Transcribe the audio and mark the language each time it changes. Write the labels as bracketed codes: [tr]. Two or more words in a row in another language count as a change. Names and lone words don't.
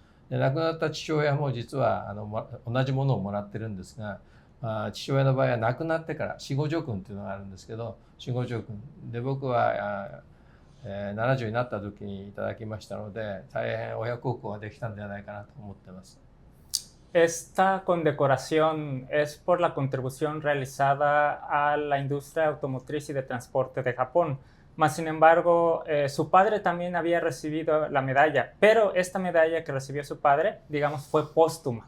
[ja] で亡くなった父親も実は同じものをもらってるんですが、父親の場合は亡くなってから死後叙勲っていうのがあるんですけど、死後叙勲で僕は70になった時にいただきましたので、大変親孝行ができたんではないかなと思ってます。 [es] Esta condecoración es por la contribución realizada a la industria automotriz y de transporte de Japón. Mas, sin embargo, su padre también había recibido la medalla, pero esta medalla que recibió su padre, digamos, fue póstuma.